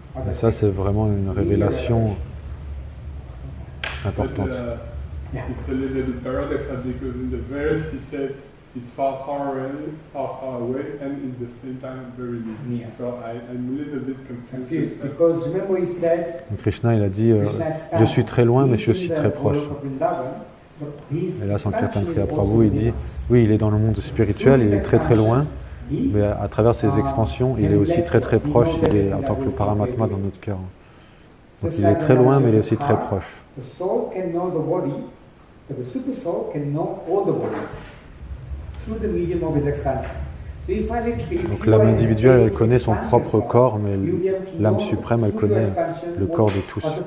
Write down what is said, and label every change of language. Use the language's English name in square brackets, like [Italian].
[French] Et ça, c'est vraiment une révélation importante. [English] It's a little bit paradoxal because in the verse he said it's far, far away, and at the same time very near. So I'm a little bit confused. Because remember he said, [French] Krishna, il a dit je suis très loin, mais je suis aussi très proche. Et là, Sankirtan Priya Prabhu, il dit oui, il est dans le monde spirituel, il est très très loin, mais à travers ses expansions, il est aussi très très proche, il est en tant que le Paramatma dans notre cœur. Donc il est très loin, mais il est aussi très proche. [English] The soul can know the body, but the super soul can know all the bodies through the medium of his expansion. So if I literally, [French] donc l'âme individuelle, elle connaît son propre corps, mais l'âme suprême, elle connaît le corps de tous.